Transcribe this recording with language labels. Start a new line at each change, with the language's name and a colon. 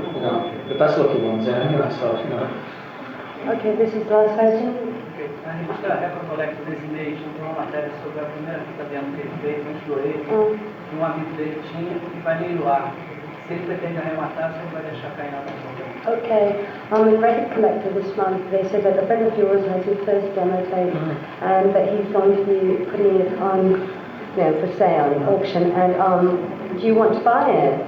English: No, the best looking ones, yeah, anyway, so, Okay, this is the last question.
Portuguese: A revista Recollecto Designation tem uma matéria sobre a primeira fita demo que ele fez antes do Oasis, que um amigo dele tinha e vai leiloar. Se ele pretende arrematar, você vai deixar cair na mão.
English: Okay, in Record Collector this month, they said that a friend of yours has your first demo tape, and that he's going to be putting it on, for sale, auction, and do you want to buy it?